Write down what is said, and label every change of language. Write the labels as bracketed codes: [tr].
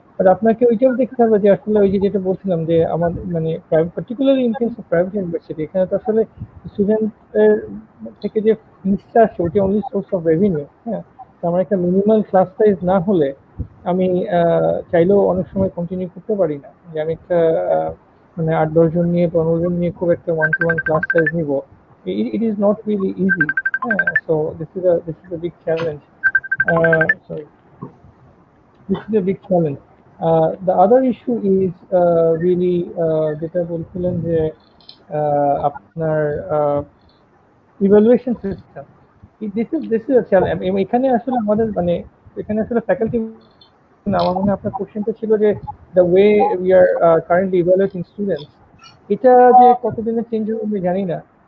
[bn] আর আপনাকে ওইটাও দেখতে হবে যে আসলে ওই যে যেটা বলছিলাম যে আমাদের মানে particularly [en] in case of private university, [bn] এখানে তো আসলে স্টুডেন্টের থেকে যে ফিসটা আসে ওইটা [en] only source of revenue, [bn] হ্যাঁ। তো আমার একটা মিনিমাল ক্লাস সাইজ না হলে আমি চাইলেও অনেক সময় কন্টিনিউ করতে পারি না, যে আমি একটা মানে 8-10 জন নিয়ে 15 জন নিয়ে খুব একটা 1-to-1 ক্লাস সাইজ নিব। [en] It is not really easy. So this is a big challenge. Sorry. This is a big challenge. The other issue is really [bn] যেটা বলছিলেন যে আপনার evaluation system. [en] This is challenge. [bn] এখানে আসলে আমাদের মানে এখানে আসলে ফ্যাকাল্টি না, আমার মনে হয় আপনার কোশ্চেনটা ছিল যে [en] the way we are currently evaluating students, [bn] এটা যে কতদিনে চেঞ্জ হবে আমি জানি না।